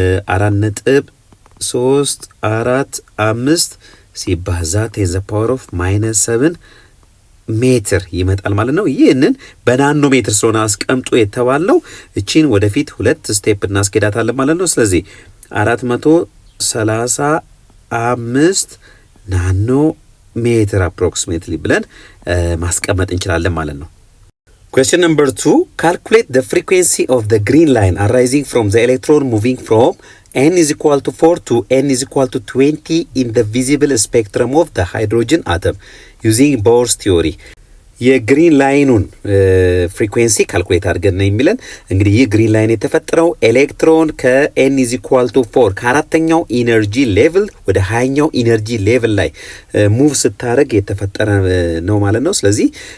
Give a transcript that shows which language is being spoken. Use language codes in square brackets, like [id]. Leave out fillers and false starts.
[am] 4.345 ሲባዛ [en] 10 the power of minus 7 [am] ሜትር ይመጣል ማለት ነው። ይህንን በናኖ ሜትር ስለሆነ አስቀምጡ የተባለው እቺን ወደፊት ሁለት ስቴፕ እናስኬዳታለን ማለት ነው። ስለዚህ 435 ናኖ ሜትር አፕሮክሲሜትሊ ብለን ማስቀመጥ እንችላለን ማለት ነው። [en] Question number 2. Calculate the frequency of the green line arising from the electron moving from n is equal to 4 to n is equal to 20 in the visible spectrum of the hydrogen atom using Bohr's theory. [am] የግሪን ላይኑን ፍሪኩዌንሲ ካልኩሌት አድርገን ነው የሚለን። እንግዲህ ይህ ግሪን ላይን የተፈጠረው ኤሌክትሮን ከ [en] n is equal to 4 [am] ከአራተኛው ኢነርጂ ሌቭል ወደ 20ኛው ኢነርጂ ሌቭል ላይ ሙቭ ስታደርግ የተፈጠረ ነው ማለት ነው። ስለዚህ